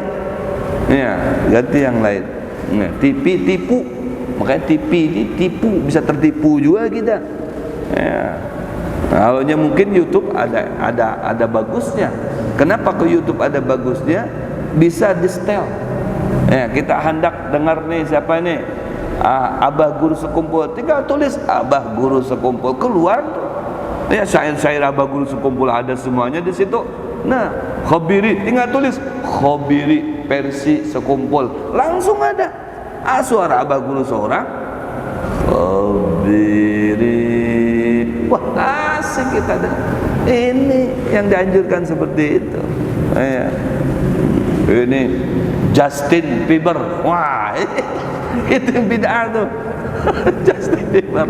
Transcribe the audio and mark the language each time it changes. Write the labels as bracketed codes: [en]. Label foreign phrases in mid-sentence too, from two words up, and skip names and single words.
[id] Ya, ganti yang lain. Nah, TV tipu. Makanya TV ini tipu, bisa tertipu juga kita. Ya. Awalnya mungkin YouTube ada bagusnya. Kenapa ke YouTube ada bagusnya? Bisa di setel. Ya, kita hendak dengar nih siapa nih? Abah Guru Sekumpul. Tinggal tulis Abah Guru Sekumpul, keluar. Ya, syair-syair Abah Guru Sekumpul ada semuanya di situ. Nah, Khobiri, tinggal tulis Khobiri versi Sekumpul, langsung ada. Suara Abah Guru seorang Khobiri. Wah, asik kita dah. Ini yang dianjurkan seperti itu. Ya. Ini Justin Bieber. Wah, itu bid'ah tuh. Justin Bieber.